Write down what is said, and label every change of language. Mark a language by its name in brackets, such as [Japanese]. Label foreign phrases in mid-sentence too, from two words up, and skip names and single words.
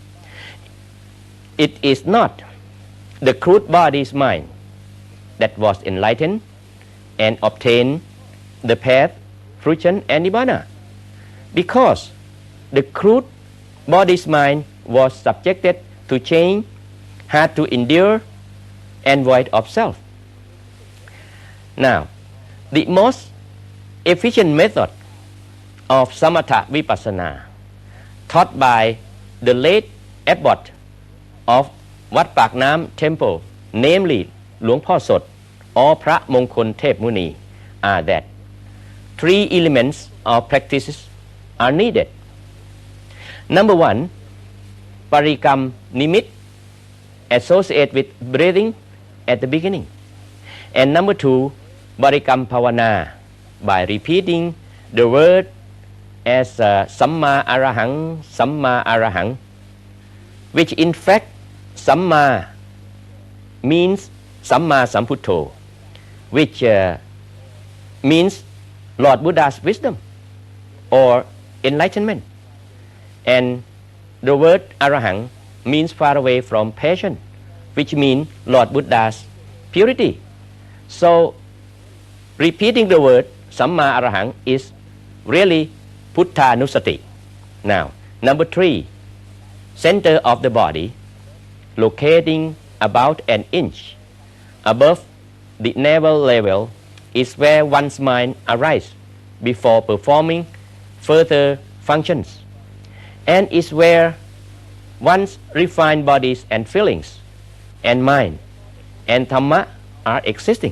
[English] It is not the crude body's mind that was enlightened and obtained the path, fruition, and nibbana, because the crude body's mind was subjected to change, had to endure, and void of self. Now, the most efficient method of samatha vipassana taught by the late abbot of Wat Pak Nam Temple, namely หลวงพ่อสด or พระมงคลเทพมุนี are that 3 elements of practices are needed. Number 1, [Pali] parikam nimit, [English] associate with breathing at the beginning. And number 2, [Pali] parikam pavana, [English] by repeating the word as [Pali] samma arahang, samma arahang, [English] which in fact samma means [Pali] samma samputto, [English] which means Lord Buddha's wisdom or enlightenment, and the word arahang means far away from passion, which means Lord Buddha's purity. So repeating the word [Pali] samma arahang [English] is really Puttanusati. Now, number 3, center of the body, locating about an inch above the navel level, is where one's mind arises before performing further functions, and is where one's refined bodies and feelings and mind and Dhamma are existing.